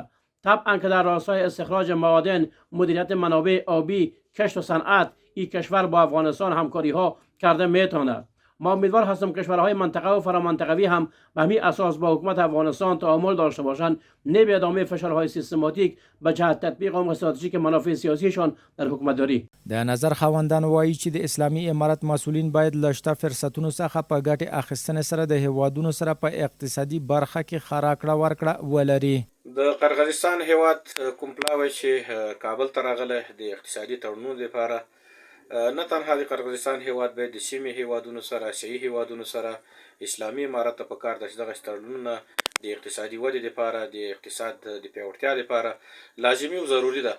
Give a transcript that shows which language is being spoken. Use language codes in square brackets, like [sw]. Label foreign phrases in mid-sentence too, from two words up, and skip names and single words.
[fa] طبعا که در راستای استخراج معادن، مدیریت منابع آبی، کشت و صنعت، این کشور با افغانستان همکاری ها کرده میتواند. ما امیدوار هستم کشورهای منطقه و فرامنطقوی هم به همین اساس با حکومت افغانستان تعامل داشته باشند، نه به ادامه فشارهای سیستماتیک به جهت تطبیق عمق استراتژیک منافع سیاسیشان در حکومتداری. [ps] د نظر خواندان وایي چې د اسلامي امارت مسؤلین باید له شته فرصتونو څخه په ګټې اخیستنې سره د هیوادونو سره په اقتصادي برخه کې ښه راکړه ورکړه ولري. د قرغیزستان هیواد کوم پلاوی چې کابل ته راغلی د اقتصادي تړونونو لپاره، نه تنها د قرغیزستان هیواد باید د سیمې هیوادونو سره، آسیایي هیوادونو سره، اسلامي امارت ته پکار ده چې دغه تړونونه د اقتصادي ودې لپاره، د اقتصاد د پیاوړتیا لپاره لازمي او ضروري ده.